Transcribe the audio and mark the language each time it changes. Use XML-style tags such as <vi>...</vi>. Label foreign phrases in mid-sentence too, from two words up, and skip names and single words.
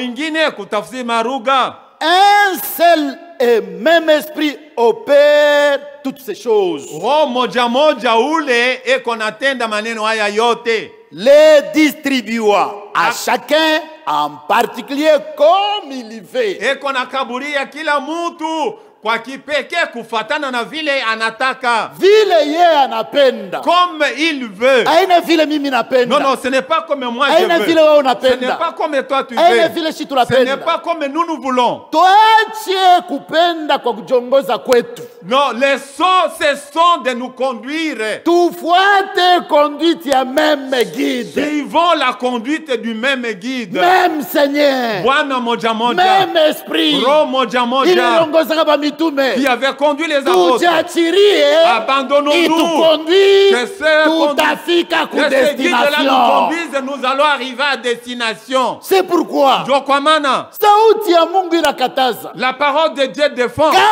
<fr>Un seul et même esprit opère toutes ces choses, les distribuant à chacun en particulier comme il y veut.</fr> <sw>Kwa kipekee kufuatana na vile anataka. Vile yeye anapenda.</sw> <fr>Comme il veut.</fr> <sw>Haina vile mimi napenda.</sw> <fr>Non, ce n'est pas comme moi je veux.</fr> <sw>Haina vile wewe unapenda.</sw> <fr>Ce n'est pas comme toi tu veux.</fr> <sw>Haina vile si tunapenda.</sw> <fr>Ce n'est pas comme nous voulons.</fr> <sw>Tuache kupenda kwa kujongoza kwetu.</sw> <fr>Non, les sons, ce sont de nous conduire.</fr> <sw>Tufuate conduite ya</sw> <fr>même guide. Suivons la conduite du même guide. Même Seigneur.</fr> <sw>Bwana moja moja.</sw> <fr>Même esprit.</fr> <sw>Roho moja moja.</sw> <fr>Qui avait conduit les apôtres. Abandonnons-nous. Que ce guide-là nous conduise, nous allons arriver à destination. C'est pourquoi la parole de Dieu défend.</fr>